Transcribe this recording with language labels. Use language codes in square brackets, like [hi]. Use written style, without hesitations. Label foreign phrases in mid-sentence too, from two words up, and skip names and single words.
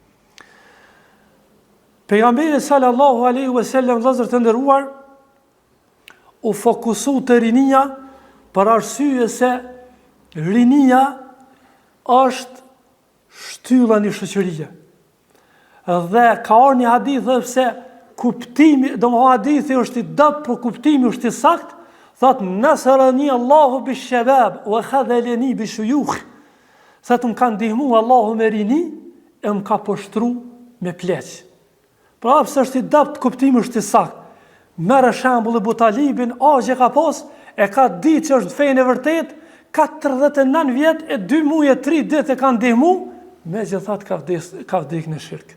[sq] Pejgamberi [ar] صلى الله عليه وسلم, [sq] vëllezër të nderuar, u fokusu te rinia për arsye se rinia është shtylla e shoqërisë. Dhe ka ardhur një hadith se kuptimi, domethënë hadithi është i dobët, por kuptimi është i saktë. [ar] Thot, نصرني الله بالشباب وخذلني بالشيوخ. [sq] Thot, më ka ndihmu Allahu me rini e më ka poshtru me pleq. Pra, pëse është i dobët, kuptimi është i saktë. Merë shembull e Butalibin, agje ka pas, e ka ditë që është fejnë e vërtet, 49 vjet e 2 muaj e 3 ditë e ka ndihmu, megjithatë ka vdek në shirk.